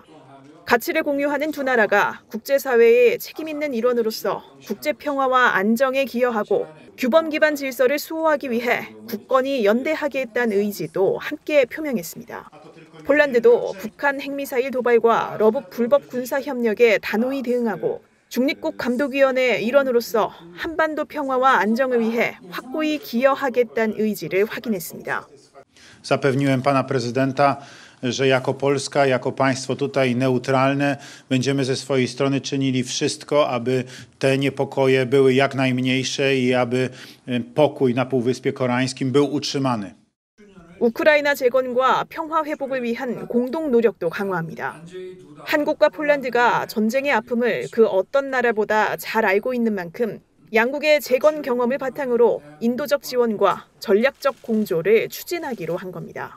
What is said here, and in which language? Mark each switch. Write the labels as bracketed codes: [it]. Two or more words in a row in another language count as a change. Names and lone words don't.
[ko] 가치를 공유하는 두 나라가 국제사회의 책임 있는 일원으로서 국제평화와 안정에 기여하고 규범 기반 질서를 수호하기 위해 굳건히 연대하겠다는 의지도 함께 표명했습니다. 폴란드도 북한 핵미사일 도발과 러북 불법 군사협력에 단호히 대응하고 중립국 감독위원회 일원으로서 한반도 평화와 안정을 위해 확고히 기여하겠다는 의지를 확인했습니다. [pl] Zapewniłem pana prezydenta, że jako Polska, jako państwo tutaj neutralne będziemy ze swojej strony czynili wszystko, aby te niepokoje były jak najmniejsze i aby pokój na Półwyspie Koreańskim był utrzymany. [ko] 우크라이나 재건과 평화 회복을 위한 공동 노력도 강화합니다. 한국과 폴란드가 전쟁의 아픔을 그 어떤 나라보다 잘 알고 있는 만큼 양국의 재건 경험을 바탕으로 인도적 지원과 전략적 공조를 추진하기로 한 겁니다.